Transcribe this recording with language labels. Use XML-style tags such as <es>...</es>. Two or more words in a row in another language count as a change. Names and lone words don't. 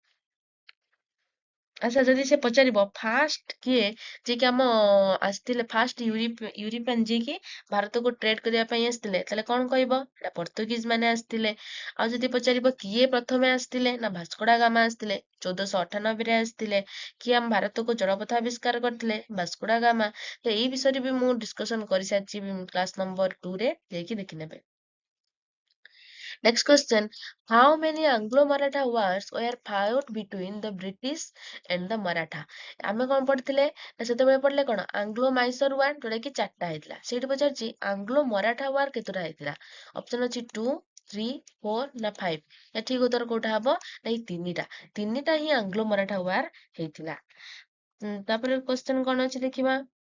<or>ଆଚ୍ଛା ଯଦି ସେ ପଚାରିବ ଫାଷ୍ଟ କିଏ ଯିଏକି ଆମ ଆସିଥିଲେ</or> <en>first European</en> <or>ଯିଏକି ଭାରତକୁ ଟ୍ରେଡ କରିବା ପାଇଁ ଆସିଥିଲେ, ତାହେଲେ କଣ କହିବ? ଏଟା ପର୍ତ୍ତୁଗିଜ ମାନେ ଆସିଥିଲେ। ଆଉ ଯଦି ପଚାରିବ କିଏ ପ୍ରଥମେ ଆସିଥିଲେ, ନା ଭାସ୍କୋଡା ଗାମା ଆସିଥିଲେ 1498ରେ ଆସିଥିଲେ। କିଏ ଆମ ଭାରତକୁ ଜଳପଥ ଆବିଷ୍କାର କରିଥିଲେ? ଭାସ୍କୋଡା ଗାମା। ତ ଏଇ ବିଷୟରେ ବି ମୁଁ ଡିସ୍କସନ କରିସାରିଛି</or> <en>class number</en> <or>2 ରେ, ଯାଇକି ଦେଖିନେବେ।</or> <en>Next question, how many Anglo-Maratha wars were fought between the British and the Maratha?</en> <or>ଆମେ କଣ ପଢିଥିଲେ ନା ସେତେବେଳେ ପଢିଲେ କଣ ଆଙ୍ଗ୍ଲୋ ମାଇସୋର ୱାର, ଯୋଉଟା କି 4ଟା ହେଇଥିଲା। ସେଇଠି ପଚାରିଛି ଆଙ୍ଗ୍ଲୋ ମରାଠା ୱାର କେତେଟା ହେଇଥିଲା? ଅପସନ ଅଛି 2, 3, 4 ନା 5। ଏଠିକ ଉତ୍ତର କୋଉଟା ହବ? ନା ଏଇ ତିନିଟା ହିଁ ଆଙ୍ଗ୍ଲୋ ମରାଠା ୱାର ହେଇଥିଲା। ତାପରେ କ୍ୱେଶ୍ଚନ କଣ ଅଛି ଦେଖିବା।</or>